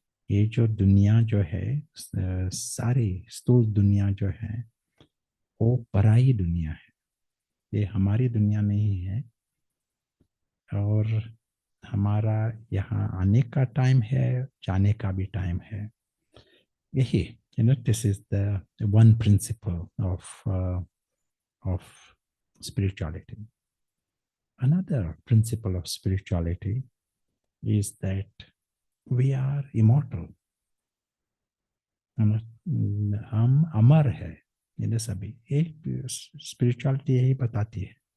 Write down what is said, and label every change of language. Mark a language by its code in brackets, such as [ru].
[hi] ये जो दुनिया जो है, सारी स्थूल दुनिया जो है, वो पराई दुनिया है, ये हमारी दुनिया नहीं है। और हमारा यहाँ आने का टाइम है, जाने का भी टाइम है। यही, [en] this is the one principle of spirituality. Another principle of spirituality is that we are immortal. [hi] हम अमर है, सभी। एक स्पिरिचुअलिटी यही बताती है।